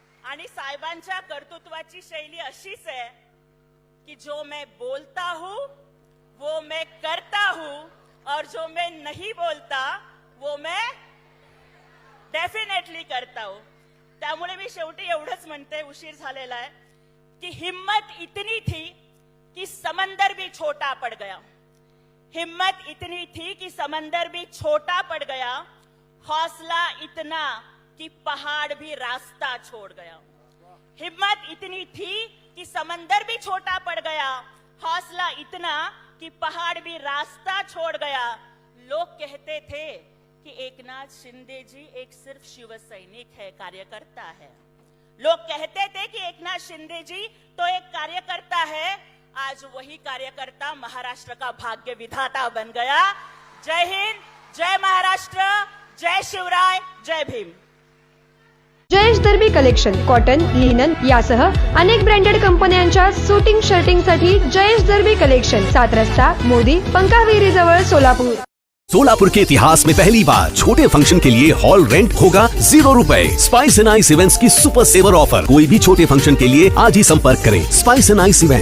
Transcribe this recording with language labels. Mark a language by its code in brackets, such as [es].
[mr] आणि साहेबांच्या कर्तृत्वाची शैली अशीच आहे कि [hi] जो मैं बोलता हूं वो मैं करता हूं और जो मैं नहीं बोलता वो मैं डेफिनेटली करता हो. [mr] त्यामुळे मी शेवटी एवढंच म्हणते, उशीर झालेला आहे, की [hi] हिम्मत इतनी थी कि समंदर भी छोटा पड़ गया. हिम्मत इतनी थी कि समंदर भी छोटा पड़ गया. हौसला इतना कि पहाड़ भी रास्ता छोड़ गया. हिम्मत इतनी थी कि समंदर भी छोटा पड़ गया. हौसला इतना कि पहाड़ भी रास्ता छोड़ गया. लोग कहते थे कि एकनाथ शिंदे जी एक सिर्फ शिवसैनिक है, कार्यकर्ता है. लोग कहते थे कि एकनाथ शिंदे जी तो एक कार्यकर्ता है. आज वही कार्यकर्ता महाराष्ट्र का भाग्य विधाता बन गया. जय हिंद, जय महाराष्ट्र, जय शिवराय, जय Bhim. [mr] Jayesh दर्बी collection cotton, linen यासह अनेक ब्रँडेड कंपन्यांच्या सुटिंग शर्टिंगसाठी जयेश दर्बी कलेक्शन, 7 रस्ता मोदी पंकाविरी जवळ सोलापूर. [hi] सोलापुर के इतिहास में पहली बार छोटे फंक्शन के लिए हॉल रेंट होगा 0 रुपए. स्पाइस एंड आइस इवेंट्स की सुपर सेवर ऑफर. कोई भी छोटे फंक्शन के लिए आज ही संपर्क करें. Spice and ice events.